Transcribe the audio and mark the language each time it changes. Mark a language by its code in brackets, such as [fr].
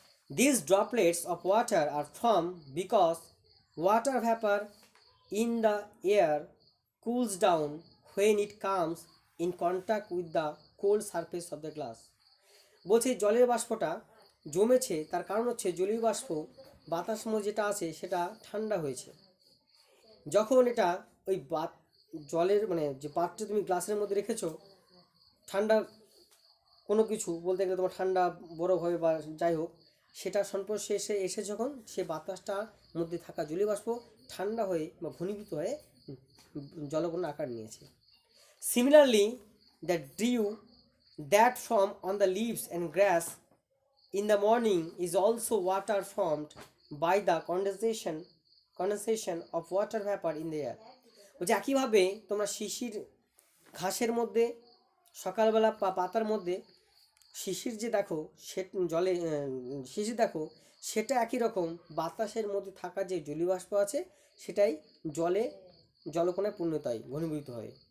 [en] These droplets of water are formed because water vapor in the air cools down when it comes in contact with the cold surface of the glass। [bn] বলছে জলের বাষ্পটা জমেছে তার কারণ হচ্ছে জলীয় বাষ্প বাতাস যেটা আছে সেটা ঠান্ডা হয়েছে, যখন এটা ওই জলের মানে যে পাত্রে তুমি গ্লাসের মধ্যে রেখেছো, ঠান্ডা কোনো কিছু বলতে গেলে তোমার ঠান্ডা বরফ হবে বা যাই হোক, সেটা সংস্পর্শে এসে এসে যখন সে বাতাসটার মধ্যে থাকা জলীয় বাষ্প ঠান্ডা হয়ে বা ঘনীভূত হয়ে জলকণার আকার নিয়েছে। [en] Similarly the dew that form on the leaves and grass in the morning is also water formed by the condensation of water vapor in the air. [bn] বলছে একইভাবে তোমরা শিশির ঘাসের মধ্যে সকালবেলা পাতার মধ্যে শিশির যে দেখো সে জলে শিশির দেখো, সেটা একই রকম বাতাসের মধ্যে থাকা যে জলীয় বাষ্প আছে সেটাই জলকণায় পূর্ণত হয়, ঘনীভূত হয়।